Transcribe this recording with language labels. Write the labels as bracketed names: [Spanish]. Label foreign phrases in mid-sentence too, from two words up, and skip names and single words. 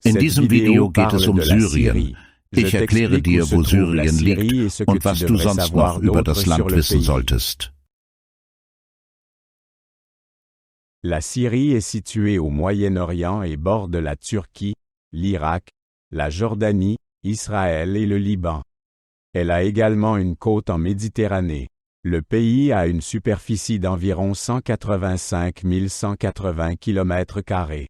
[German] In diesem Video geht es um Syrien. Ich erkläre dir, wo Syrien liegt und was du sonst noch über das Land wissen solltest. [French] La Syrie est située au Moyen-Orient et borde la Turquie, l'Irak, la Jordanie, Israël et le Liban. Elle a également une côte en Méditerranée. Le pays a une superficie d'environ 185 180 km².